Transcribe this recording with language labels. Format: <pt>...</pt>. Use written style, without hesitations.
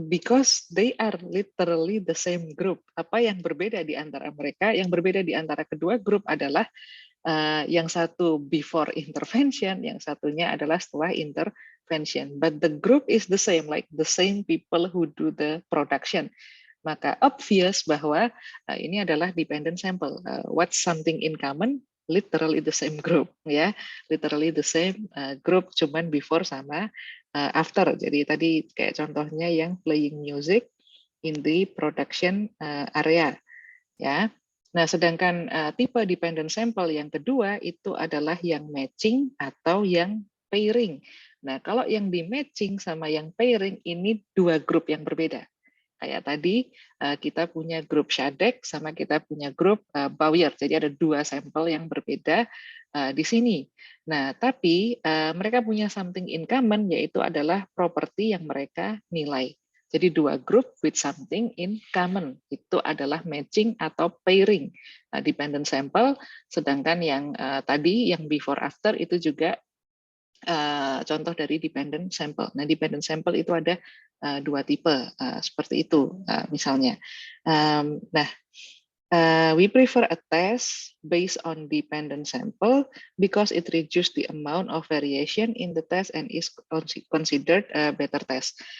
<en>Because they are literally the same group.</en> <id>Apa yang berbeda di antara mereka? Yang berbeda di antara kedua grup adalah yang satu before intervention, yang satunya adalah setelah intervention.</id> <en>But the group is the same, like the same people who do the production.</en> <id>Maka obvious bahwa ini adalah dependent sample.</id> <en>What's something in common? Literally the same group, ya, literally the same group,</en> <id>cuman</id> <en>before sama after.</en> <id>Jadi tadi kayak contohnya yang</id> <en>playing music in the production area,</en> <id>ya. Nah, sedangkan tipe dependent sample yang kedua itu adalah yang matching atau yang pairing. Nah, kalau yang di matching sama yang pairing ini dua grup yang berbeda. Kayak tadi kita punya grup Shadek sama kita punya grup Bowyer. Jadi ada dua sampel yang berbeda di sini. Nah, tapi mereka punya something in common, yaitu adalah properti yang mereka nilai. Jadi dua grup</id> <en>with something in common.</en> <id>Itu adalah matching atau pairing. Dependent sample, sedangkan yang tadi, yang before after, itu juga contoh dari dependent sample. Nah, dependent sample itu ada dua tipe seperti itu misalnya. Nah,</id> <en>we prefer a test based on dependent sample because it reduces the amount of variation in the test and is considered a better test.</en>